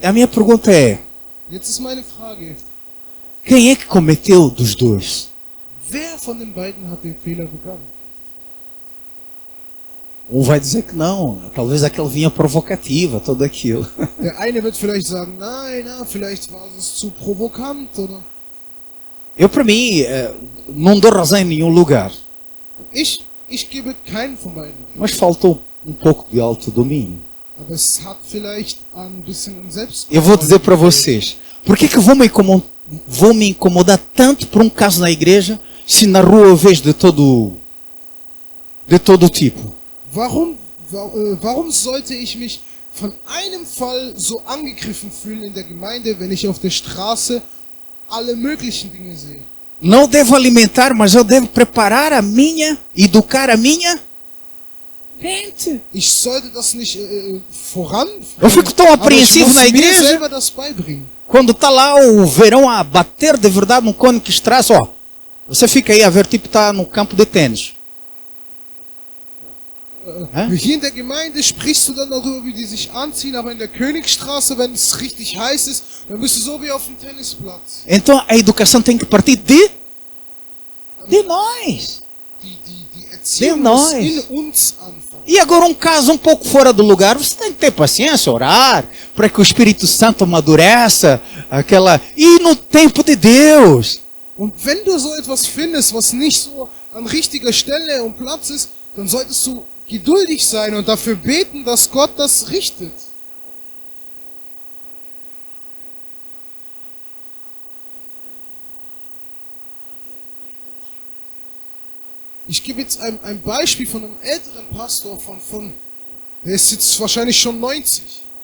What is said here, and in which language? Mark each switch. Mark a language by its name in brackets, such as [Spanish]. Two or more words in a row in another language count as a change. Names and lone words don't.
[Portuguese] A minha pergunta é: [German] Jetzt ist meine Frage, [Portuguese] quem é que cometeu dos dois? [German] wer von den beiden hat den Fehler begangen? [Portuguese] Um vai dizer que não, talvez aquele vinha provocativa, tudo aquilo. [German] Der eine wird vielleicht sagen, nein, vielleicht war es zu provokant, oder? [Portuguese] Eu, para mim, não dou razão em nenhum lugar, [German] Ich gebe keinen von beiden. [Portuguese] mas faltou um pouco de autodomínio. [German] Aber es hat vielleicht ein bisschen an Selbstkontrolle. [Portuguese] Eu vou dizer para vocês, por que eu vou me incomodar tanto por um caso na igreja, se na rua eu vejo de todo tipo? [German] Warum sollte ich mich von einem Fall so angegriffen fühlen in der Gemeinde, wenn ich auf der Straße alle möglichen Dinge sehe? [Portuguese] Não devo alimentar, mas eu devo preparar a minha, educar a minha gente. [German] Ich sollte das nicht voran. [Portuguese] Eu fico tão [German] Aber ich [Portuguese] apreensivo [German] muss [Portuguese] na [German] mir [Portuguese] igreja, [German] selber das beibringen. [Portuguese] quando está lá o verão a bater de verdade no cone que estraça, ó. Você fica aí a ver, tipo, está no campo de tênis. Hä? [German] Hier in der Gemeinde sprichst du dann darüber, wie die sich anziehen, aber in der Königstraße, wenn es richtig heiß ist, dann bist du so wie auf dem Tennisplatz. [Portuguese] Então a educação tem que partir de nós. [German] Die Erziehung [Portuguese] nós. [German] muss in uns anfangen. [Portuguese] E agora um caso um pouco fora do lugar, você tem que ter paciência, orar, para que o Espírito Santo amadureça aquela... E no tempo de Deus. [German] Und wenn du so etwas findest, was nicht so an richtiger Stelle und Platz ist, dann solltest du geduldig sein und dafür beten, dass Gott das richtet. Ich gebe jetzt ein Beispiel von einem älteren Pastor der ist jetzt wahrscheinlich schon 90.